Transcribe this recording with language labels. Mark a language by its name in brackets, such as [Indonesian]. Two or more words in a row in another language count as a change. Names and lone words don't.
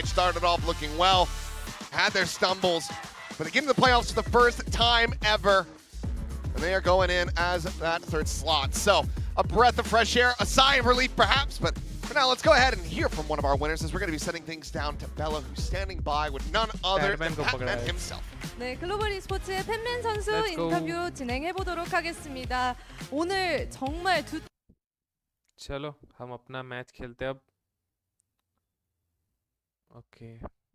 [English] Started off looking well, had their stumbles, but they get into the playoffs for the first time ever, and they are going in as that third slot. So a breath of fresh air, a sigh of relief perhaps, but for now, let's go ahead and hear from one of our winners, as we're going to be setting things down to Bella, who's standing by with none other than Patman himself. [Korean] 네, 글로벌 e스포츠의 팬맨 선수 [English] Let's go. [Korean] 인터뷰 진행해 보도록 하겠습니다. 오늘 정말 [Hindi] चलो हम अपना मैच खेलते हैं अब. ओके.